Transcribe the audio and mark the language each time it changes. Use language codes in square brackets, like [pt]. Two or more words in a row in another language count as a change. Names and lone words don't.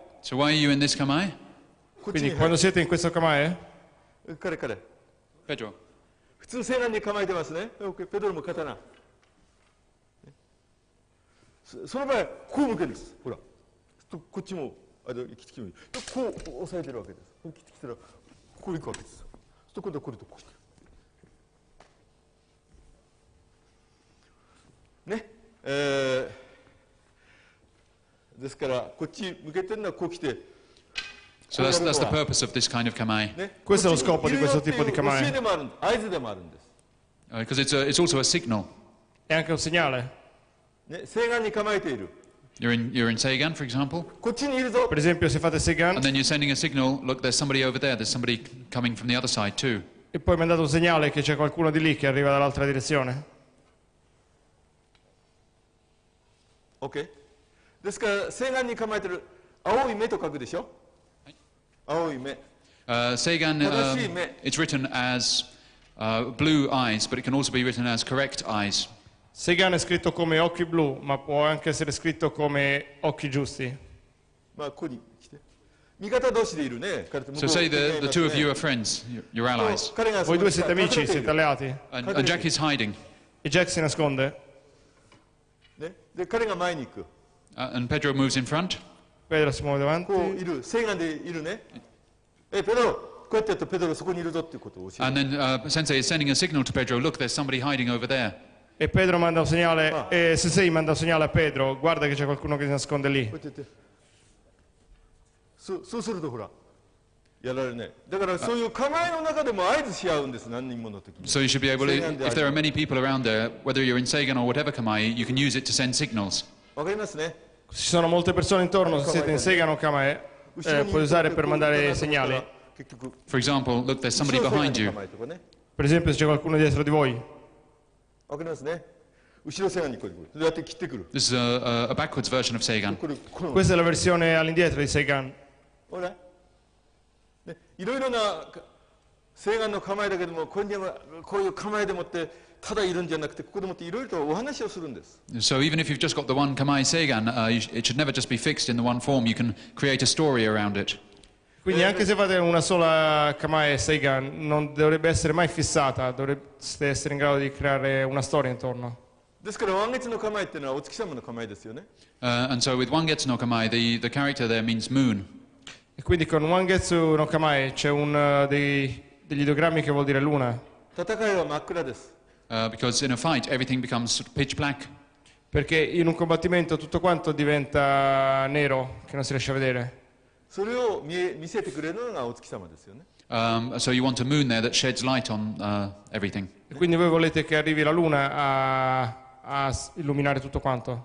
[en] So why are you in this kamae? [ja] こっち [it] Quindi [ja] に [it] quando siete in questo kamae, [ja] 彼。 Pedro. 普通西南に構えてますね。ペドロも刀。その場合こう向けるんです。ほら。こっちも切ってきてもいい。こう押さえてるわけです。切ってきたらこういくわけです。今度はこれとこう。ね、ですからこっち向けてるのはこう来て [en] So that's the purpose of this kind of kamae. [ja] ね、 [it] Questo è lo scopo di questo tipo di [ja] 教え [it] kamae. [ja] でもあるんです、合図でもあるんです。 [en] Because it's also a signal. [it] È anche un segnale. [ja] ね、西岸に構えている。 [en] You're in Seigan, for example, [ja] こっちにいるぞ。 [it] Per esempio, se fate [en] and Seigan then you're sending a signal, look, there's somebody over there, there's somebody coming from the other side too. [it] e poi mandate un segnale che c'è qualcuno di lì che arriva dall'altra direzione. [ja] OK。ですから西岸に構えてる青い目と書くでしょ。青い目。 [en] Seigan, it's written as blue eyes, but it can also be written as correct eyes. [it] Seigan è scritto come occhi blu, ma può anche essere scritto come occhi giusti. [ja] まあここに来て。味方同士でいるね。彼と向こ [en] So [ja] う [en] say [ja] 向けて [en] the two of you are friends, you're allies, [ja] 彼がそ [it] Voi [ja] こに [it] due siete [ja] 隠れ [it] amici, [ja] てい [it] siete [ja] る [it] alleati. [en] and Jack is hiding, [it] E Jack si nasconde. [ja] ね。で彼が前に行く。 [en] and Pedro moves in front. [it] Pedro si muove [ja] こう [it] davanti. [ja] いる西岸でいるね。ペドロ、こうやってやるとペドロそこにいるぞっていうことを教え [en] And [ja] る。 [en] then Sensei is sending a signal to Pedro, look, there's somebody hiding over there. [it] E Pedro manda un segnale, e Sensei manda un segnale a Pedro, guarda che c'è qualcuno che si nasconde lì. [ja] こうやってやって。そうするとほらやられるね。だからそういう構えの中でも合図し合うんです。何人もの時に。 [en] So you should be able to, Seigan if there are many people around there, whether you're in Seigan or whatever kamae, you can use it to send signals. [ja] わかりますね。 [it] Se ci sono molte persone intorno, se siete in Seigan o Kamae, [ja] 後ろにい [it] puoi [ja] る [it] usare [ja] と [it] per [ja] こう [it] mandare [ja] だなと思ったら [it] segnali. [ja] 結局 [en] For example, look, there's [ja] 後 [en] somebody [ja] ろ [en] behind [ja] 西岸 [en] you. [ja] に構えとかね。 [it] Per esempio, se c'è qualcuno dietro di voi. [ja] わかりますね。後ろ西岸にこうやって切ってくる。 [en] This is a backwards version of Seigan. [ja] この [it] Questa è la versione all'indietro di Seigan. [ja] ほら、ね、いろいろな西岸の構えだけども、こういう構えでもってただいるんじゃなくて、ここでもっていろいろとお話をするんです。 [en] So even if you've just got the one kamae Seigan, it should never just be fixed in the one form. You can create a story around it. [it] Quindi anche se fate una sola Kamae Seigan, non dovrebbe essere mai fissata, dovreste essere in grado di creare una storia intorno. [ja] ですから満月の構えっていうのはお月様の構えですよね。 [en] And so with Wangetsu no kamae, the character there means moon. [it] E quindi con Wangetsu no Kamae c'è degli ideogrammi che vuol dire luna, [ja] 戦いは真っ暗です。 [en] Because in a fight, everything becomes sort of pitch black. [it] perché in un combattimento tutto quanto diventa nero, che non si riesce a vedere. [ja] それを見せてくれるのがお月様ですよね。 [en] So you want a moon there that sheds light on everything. [it] E quindi voi volete che arrivi la luna a illuminare tutto quanto.